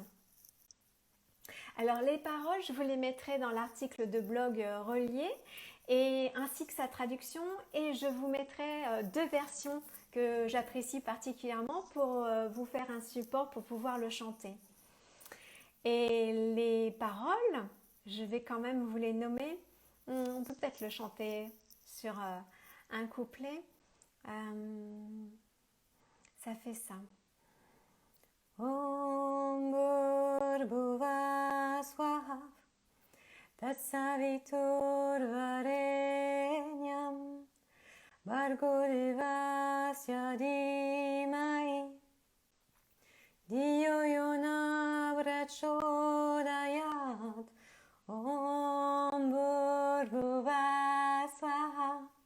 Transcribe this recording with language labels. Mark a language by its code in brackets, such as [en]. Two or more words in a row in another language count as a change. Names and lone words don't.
[fr] Alors les paroles, je vous les mettrai dans l'article de blog relié et ainsi que sa traduction, et je vous mettrai deux versions que j'apprécie particulièrement pour vous faire un support pour pouvoir le chanter. Et les paroles, je vais quand même vous les nommer. On peut peut-être le chanter sur un couplet. Ça fait ça. [sa] ॐ भूर्भुव स्वाह तत्सवितुर्वरेण्यम् भर्गो देवस्य धीमै धियो योन प्रचोदयात् ॐ भूर्भुव स्वाह